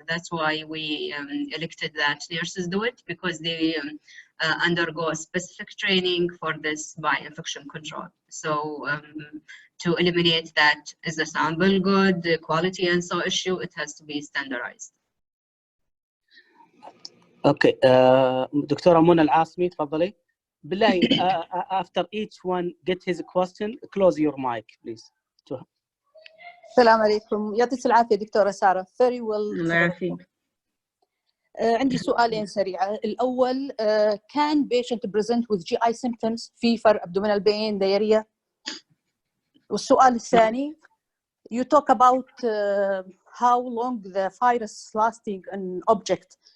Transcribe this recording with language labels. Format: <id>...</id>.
<en>That's why we elected that nurses do it, because they undergo specific training for this by infection control. So to eliminate that, is the sample good, the quality and so issue, it has to be standardized.</en> <ar>Okay, دكتورة منى العاصمي تفضلي. بالله</ar> <en>after each one get his question, close your mic please.</en> <ar>السلام عليكم، يعطيك العافية دكتورة سارة.</ar> <en>Very well.</en> <ar>الله يعافيك. عندي سؤالين سريعة. الأول</ar> <en>can patient present with GI symptoms fever, abdominal pain, diarrhea؟</en> <ar>والسؤال الثاني</ar> <en>you talk about how long the virus lasting an object.</en>